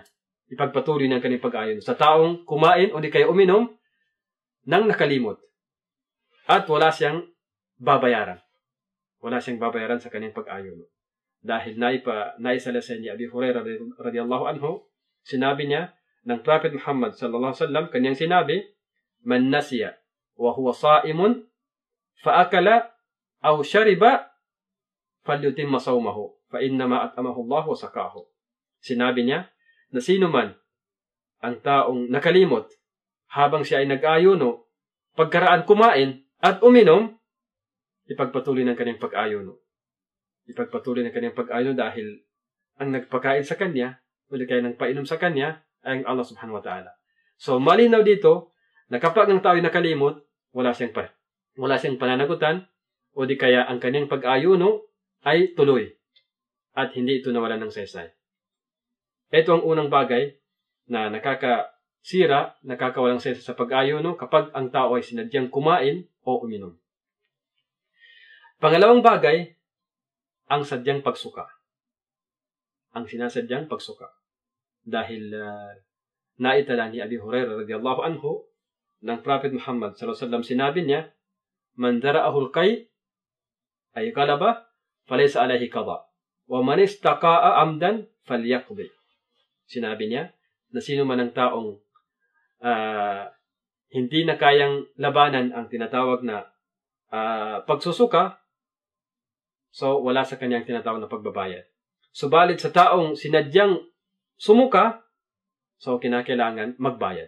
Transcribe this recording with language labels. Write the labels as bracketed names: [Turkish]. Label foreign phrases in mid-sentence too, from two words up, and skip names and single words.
[Filipino] Ipagpatuloy ng kanyang pag-ayuno. Sa taong kumain o di kaya uminom, nang nakalimot. At wala siyang babayaran. Wala siyang babayaran sa kanyang pag-ayuno. Dahil naisalasan niya Abi Hurairah [Arabic] رضي الله عنه, [Filipino] sinabi niya ng Prophet Muhammad [Arabic] صلى الله عليه وسلم, [Filipino] kanyang sinabi, [Arabic] من نسي وهو صائم فأكل أو شرب فليتم صومه فإنما أطعمه الله وسقاه. [Filipino] Sinabi niya na sino man ang taong nakalimot habang siya ay nag-ayuno, pagkaraan kumain at uminom, ipagpatuloy ng kanyang pag-ayuno. Ipagpatuloy ng kanyang pag-ayuno dahil ang nagpakain sa kanya o di kaya nagpainom sa kanya ay ang [Arabic] الله سبحانه وتعالى. [Filipino] So malinaw dito na kapag ang tao ay nakalimot, wala siyang pananagutan o di kaya ang kanyang pag-ayuno ay tuloy at hindi ito nawalan ng sesay. Ito ang unang bagay na nakakawalang sesay sa pag-ayuno kapag ang tao ay sinadyang kumain o uminom. Pangalawang bagay ang sadyang pagsuka. Ang sinasadyang pagsuka. Dahil naitala ni Abi Hurairah [Arabic] رضي الله عنه [Filipino] ng Prophet Muhammad [Arabic] صلى الله عليه وسلم, [Filipino] sinabi niya, [Arabic] من ذرعه القيء أي قلب فليس عليه قضاء ومن استقاء عمدا فليقض. [Filipino] Sinabi niya na sino man ang taong hindi na kayang labanan ang tinatawag na pagsusuka, so wala sa kanyang tinatawag na pagbabayad. Subalit sa taong sinadyang sumuka, so kinakailangan magbayad.